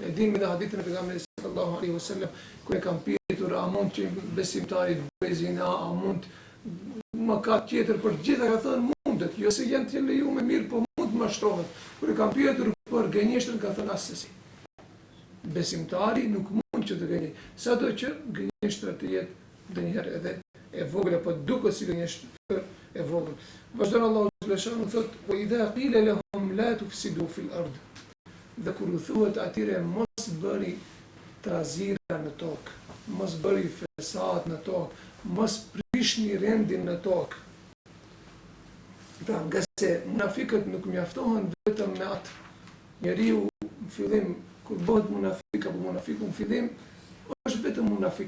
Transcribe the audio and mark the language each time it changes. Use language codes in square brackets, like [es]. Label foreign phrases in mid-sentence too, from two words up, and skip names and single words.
[sq] E dimë edhe hadithin e pejgamberit [ar] صلى الله عليه وسلم, [sq] ku e kanë pyetur a mund që besimtari të bëjë zina, a mund mëkat tjetër, për gjitha ka thënë mundet, jo se janë të lejuar mirë, po mund të mashtrohet. Kur e kanë pyetur për gënjeshtrën, ka thënë asesi. Besimtari nuk mund që të gënjej, sado që gënjeshtra të jetë ndonjëherë edhe e vogël, apo duket si gënjeshtër e vogël. Vazhdon Allahu xhaleshanu thotë, [ar] "وإذا قيل لهم لا تفسدوا في الأرض." [sq] Dhe kur u thuhet atyre mos bëri trazira në tokë, mos bëri fesad në tokë, mos prishni rendin në tokë. Pra nga se munafikët nuk mjaftohen vetëm me atë. Njeriu në fillim, kur bëhet munafik apo munafiku në fillim, është vetëm munafik.